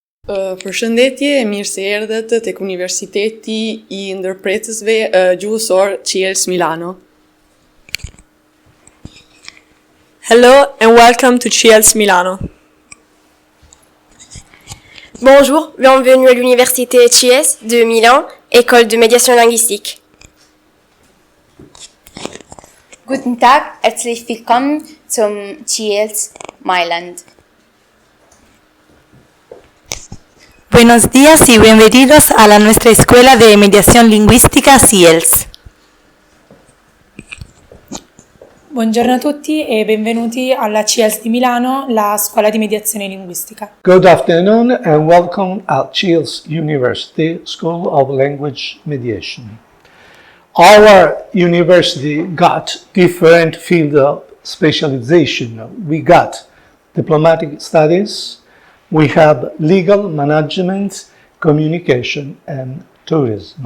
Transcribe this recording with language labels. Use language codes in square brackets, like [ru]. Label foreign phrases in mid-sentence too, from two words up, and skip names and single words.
[sq] Përshëndetje, mirë se erdhët tek Universiteti I Ndërpretësve Gjuhësor CIELS Milano. [en] Hello and welcome to CIELS Milano. [fr] Bonjour, bienvenue à l'Université CIELS de Milan, école de médiation linguistique. [de] Guten Tag, herzlich willkommen zum CIELS Mailand. [es] Buenos días y bienvenidos a nuestra Escuela de Mediación Lingüistica CIELS. [it] Buongiorno a tutti e benvenuti alla CIELS di Milano, la scuola di mediazione linguistica. [en] Good afternoon and welcome at CIELS University School of Language Mediation. Our university got different field of specialization. We got diplomatic studies, we have legal management, communication, and tourism.